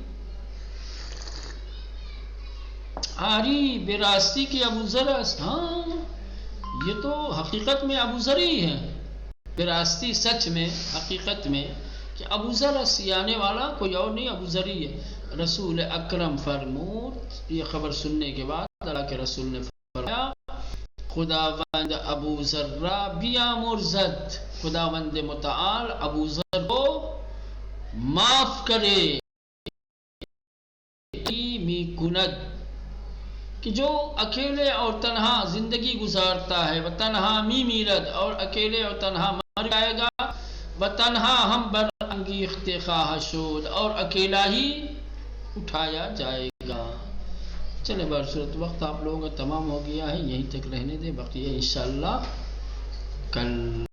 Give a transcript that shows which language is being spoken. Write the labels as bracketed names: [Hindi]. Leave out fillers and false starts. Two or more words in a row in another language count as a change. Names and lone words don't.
[Persian] آری براستی [Urdu] کی ابو ذر، ہاں یہ تو حقیقت میں ابو ذر ہی ہیں. براستی سچ میں، حقیقت میں کہ ابو ذر آنے والا کوئی اور نہیں، ابو ذر ہی ہے. [Persian] رسول اکرم فرمود، [Urdu] یہ خبر سننے کے بعد اللہ کے رسول نے فرمایا [Persian] خداوند ابو ذر را بیامرزد، [Urdu] خداوند متعال ابو ذر کو معاف کرے. [Persian] می کند [Urdu] کہ جو اکیلے اور تنہا زندگی گزارتا ہے، وہ [Persian] تنہا می میرد [Urdu] اور اکیلے اور تنہا مر جائے گا. وہ [Persian] تنہا ہم برانگیخت خواہ شد [Urdu] اور اکیلا ہی اٹھایا جائے گا. چلے برصورت وقت آپ لوگوں کا تمام ہو گیا ہے، یہیں تک رہنے دیں، بقیہ انشاءاللہ کل.